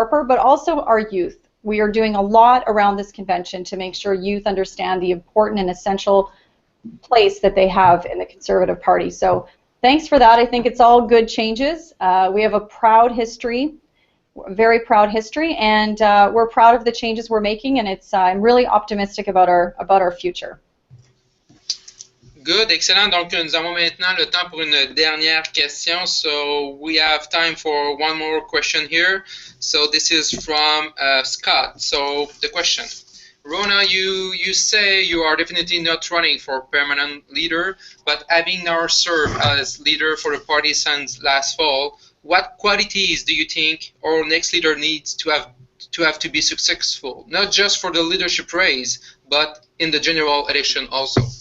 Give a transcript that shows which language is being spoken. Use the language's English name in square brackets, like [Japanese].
[English] Harper, but also our youth. We are doing a lot around this convention to make sure youth understand the important and essential place that they have in the Conservative Party. So thanks for that. I think it's all good changes. We have a proud history, very proud history, and we're proud of the changes we're making, and I'm really optimistic about our future. Good, excellent. [French] Donc, nous avons maintenant le temps pour une dernière question. [English] So, we have time for one more question here. So, this is from Scott. So, the question. Rona, you say you are definitely not running for permanent leader, but having now served as leader for the party since last fall, what qualities do you think our next leader needs to have to be successful, not just for the leadership race, but in the general election also?